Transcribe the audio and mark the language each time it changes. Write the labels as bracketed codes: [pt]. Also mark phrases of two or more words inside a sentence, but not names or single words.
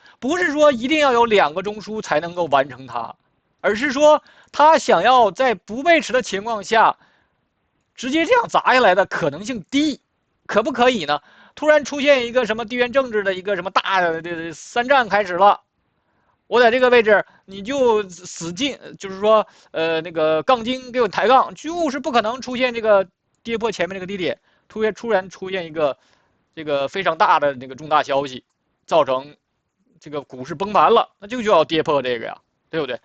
[zh] 不是說一定要有2個中樞才能夠完成它，而是說他想要在不被持的情況下，直接這樣砸下來的可能性低，可不可以呢？突然出現一個什麼地緣政治的一個什麼大的3戰開始了，我在這個位置你就死進，就是說那個槓精給我抬槓，就是不可能出現這個跌破前面這個低點，突然出現一個這個非常大的那個重大消息，造成這個股市崩盤了，那就要跌破這個呀，對不對？